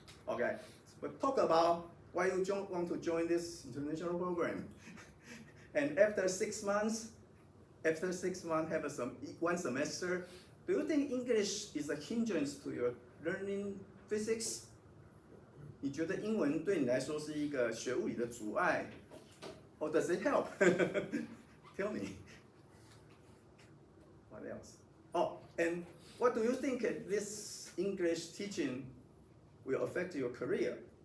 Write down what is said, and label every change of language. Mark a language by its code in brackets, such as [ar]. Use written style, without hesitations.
[en] Okay, but talk about why you want to join this international program. And after 6 months, have 1 semester, do you think English is a hindrance to your learning physics? [zh] 你觉得英文对你来说是一个学物理的阻碍 ？ [en] Or does it help? Tell me. What else? Oh, and what do you think this English teaching will affect your career?